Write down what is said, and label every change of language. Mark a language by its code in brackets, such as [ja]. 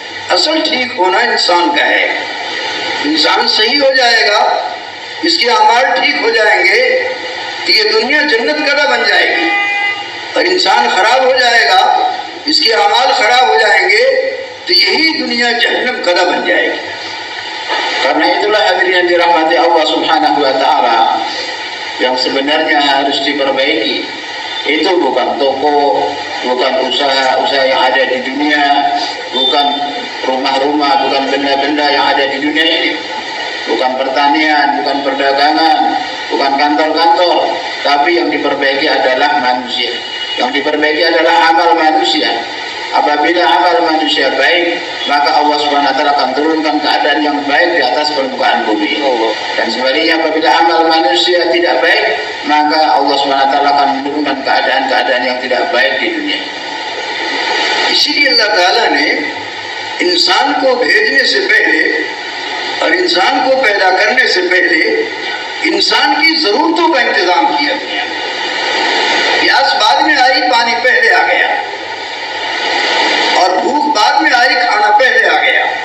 [hi] असल ठीक होना इंसान का है। इंसान सही हो जाएगा, इसके अमाल ठीक हो जाएंगे तो ये दुनिया जन्नत का बन जाएगी, और इंसान खराब हो जाएगा, इसके अमाल खराब हो जाएंगे तो यही दुनिया जहन्नम का बन जाएगी। [id] Karena itulah hadirin yang dirahmati Allah Subhanahu wa Ta'ala, yang sebenarnya harus diperbaiki itu bukan toko, bukan usaha-usaha yang ada di dunia, bukan rumah-rumah, bukan benda-benda yang ada di dunia ini, bukan pertanian, bukan perdagangan, bukan kantor-kantor, tapi yang diperbaiki adalah manusia. Yang diperbaiki adalah amal manusia. Apabila amal manusia baik, maka Allah SWT akan turunkan keadaan yang baik di atas permukaan bumi. Dan sebaliknya apabila amal manusia tidak baik, maka Allah SWT akan menurunkan keadaan-keadaan yang tidak baik di dunia. [hi] इसीलिए अल्लाह ताला ने इंसान को भेजने से पहले और इंसान को पैदा करने से पहले इंसान की जरूरतों का इंतजाम किया। प्यास बाद में आई, पानी पहले आ गया, और भूख बाद में आई, खाना पहले आ गया।